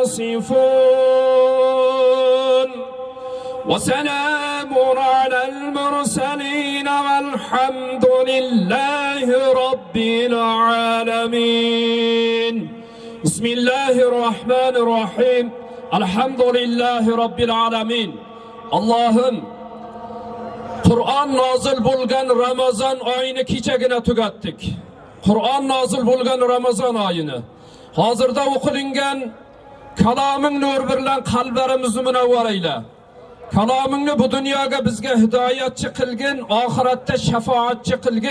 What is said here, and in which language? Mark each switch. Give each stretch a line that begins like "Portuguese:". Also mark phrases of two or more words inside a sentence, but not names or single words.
Arabic: يصفون وسلام على المرسلين والحمد لله رب العالمين بسم الله الرحمن الرحيم الحمد لله رب العالمين
Uzbek: Allah'ım Kur'an nazil bo'lgan Ramazon oyini kechagina tugatdik. Kur'an nazil bo'lgan Ramazon oyini hozirda o'qilingan kaloming nur bilan qalblarimizni munavvar ayla. Kalomingni bu dunyoga bizga hidoyatchi qilgin, oxiratda shafoatchi qilgin.